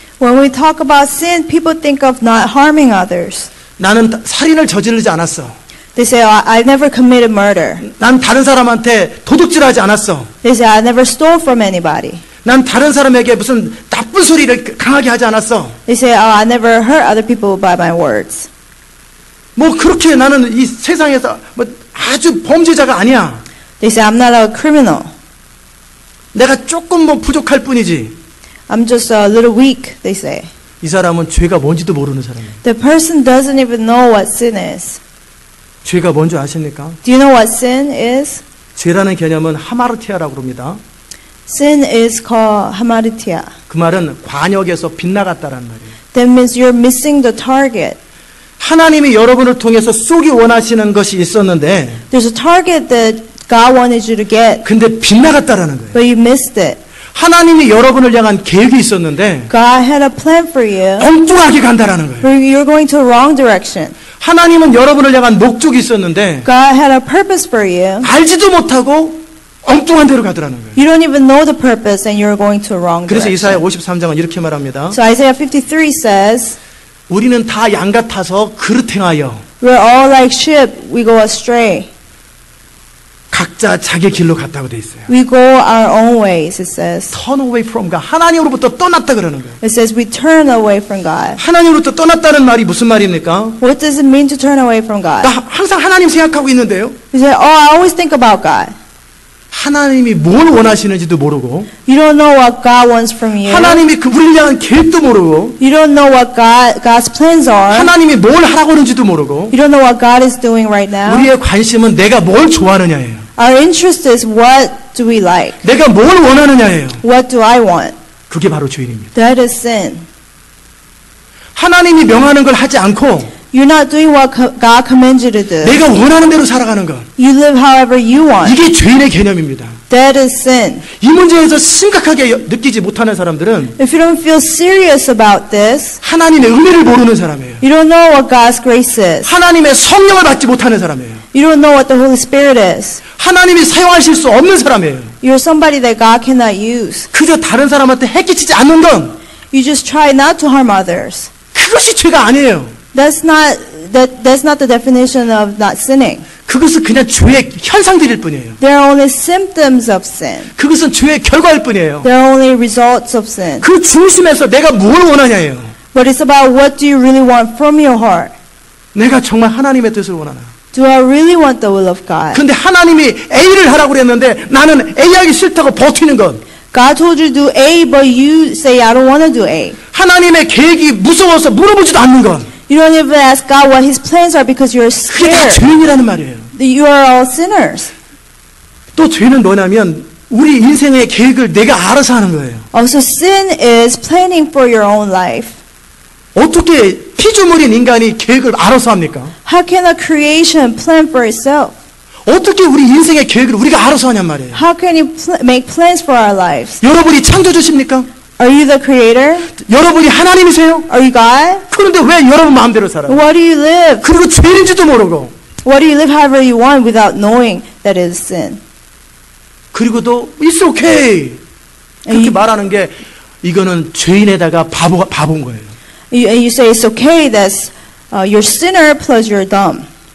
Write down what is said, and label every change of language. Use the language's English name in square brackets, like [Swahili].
[English] When we talk about sin, people think of not harming others. [Korean] 나는 살인을 저지르지 않았어. [English] They say, oh, I never committed murder. [Korean] 난 다른 사람한테 도둑질하지 않았어. [English] They say, I never stole from anybody. [Korean] 난 다른 사람에게 무슨 나쁜 소리를 강하게 하지 않았어. [English] They say, oh, I never hurt other people by my words. [Korean] 뭐 그렇게 나는 이 세상에서 뭐 아주 범죄자가 아니야. [English] They say, I'm not a criminal. [Korean] 내가 조금 뭐 부족할 뿐이지. [English] I'm just a little weak, they say. [Korean] 이 사람은 죄가 뭔지도 모르는 사람이에요. [English] The person doesn't even know what sin is. [Korean] 죄가 뭔지 아십니까? [English] Do you know what sin is? [Korean] 죄라는 개념은 하마르티아라고 합니다. [English] Sin is called hamartia. [Korean] 그 말은 관역에서 빗나갔다라는 말이에요. [English] That means you're missing the target. [Korean] 하나님이 여러분을 통해서 쏘기 원하시는 것이 있었는데 [English] There's a target that God wanted you to get, [Korean] 근데 빗나갔다라는 거예요. [English] but you missed it. [Korean] 하나님이 여러분을 향한 계획이 있었는데 [English] God had a plan for you, [Korean] 엉뚱하게 간다라는 거예요. [English] but you're going to the wrong direction. [Korean] 하나님은 여러분을 향한 목적이 있었는데 [English] God had a purpose for you. [Korean] 알지도 못하고 엉뚱한 데로 가더라는 거예요. [English] You don't even know the purpose and you're going to the wrong [Korean] 그래서 이사야 [English] direction. [Korean] 53장은 이렇게 말합니다. [English] So Isaiah 53 says, [Korean] 우리는 다 양 같아서 그릇 행하여 [English] we're all like sheep, we go astray. [Korean] 각자 자기 길로 갔다고 돼 있어요. [English] We go our own ways, it says. Turn away from God. [Korean] 하나님으로부터 떠났다 그러는 거예요. [English] It says we turn away from God. [Korean] 하나님으로부터 떠났다는 말이 무슨 말입니까? [English] What does it mean to turn away from God? [Korean] 나 항상 하나님 생각하고 있는데요. [English] You say, oh, I always think about God. [Korean] 하나님이 뭘 원하시는지도 모르고 [English] You don't know what God wants from you. [Korean] 하나님이 우리를 향한 계획도 모르고 [English] You don't know what God's plans are. [Korean] 하나님이 뭘 하라고 하는지도 모르고 [English] You don't know what God is doing right now. [Korean] 우리의 관심은 내가 뭘 좋아하느냐예요. [English] Our interest is what do we like? [Korean] 내가 뭘 원하느냐예요. [English] What do I want? [Korean] 그게 바로 죄인입니다. [English] That is sin. [Korean] 하나님이 명하는 걸 하지 않고 [English] You're not doing what God commands you to do. [Korean] 내가 원하는 대로 살아가는 것. [English] You live however you want. [Korean] 이게 죄인의 개념입니다. [English] That is sin. [Korean] 이 문제에서 심각하게 느끼지 못하는 사람들은 [English] If you don't feel serious about this, [Korean] 하나님의 은혜를 모르는 사람이에요. [English] you don't know what God's grace is. [Korean] 하나님의 성령을 받지 못하는 사람이에요. [English] You don't know what the Holy Spirit is. [Korean] 하나님이 사용하실 수 없는 사람이에요. [English] You're somebody that God cannot use. [Korean] 그저 다른 사람한테 해끼치지 않는 건 [English] You just try not to harm others. [Korean] 그것이 죄가 아니에요. [English] That's not the definition of not sinning. [Korean] 그것은 그냥 죄의 현상들일 뿐이에요. [English] They're only symptoms of sin. [Korean] 그것은 죄의 결과일 뿐이에요. [English] They're only results of sin. [Korean] 그 중심에서 내가 뭘 원하냐예요. [English] But it's about what do you really want from your heart. [Korean] 내가 정말 하나님의 뜻을 원하나? [English] Do I really want the will of God? [Korean] 근데 하나님이 A를 하라고 그랬는데 나는 A 하기 싫다고 버티는 것. [English] God told you to do A, but you say, I don't want to do A. [Korean] 하나님의 계획이 무서워서 물어보지도 않는 것. [English] You don't even ask God what His plans are because you're [Korean] 그게 다 [English] scared. [Korean] 죄인이라는 말이에요. [English] You are all sinners. [Korean] 또 죄는 뭐냐면 우리 인생의 계획을 내가 알아서 하는 거예요. [English] Also, sin is planning for your own life. [Korean] 어떻게 피조물인 인간이 계획을 알아서 합니까? [English] How can a creation plan for itself? [Korean] 어떻게 우리 인생의 계획을 우리가 알아서 하냔 말이에요. [English] How can you make plans for our lives? [Korean] 여러분이 창조주십니까? [English] Are you the creator? [Korean] 여러분이 하나님이세요? [English] Are you God? [Korean] 그런데 왜 여러분 마음대로 살아요? [English] What do you live? [Korean] 그리고 죄인지도 모르고 [English] What do you live however you want without knowing that it is sin? [Korean] 그리고도 [English] It's okay [Korean] 그렇게 말하는 게 이거는 죄인에다가 바본 거예요. [English] You say it's okay that you're sinner plus you're dumb.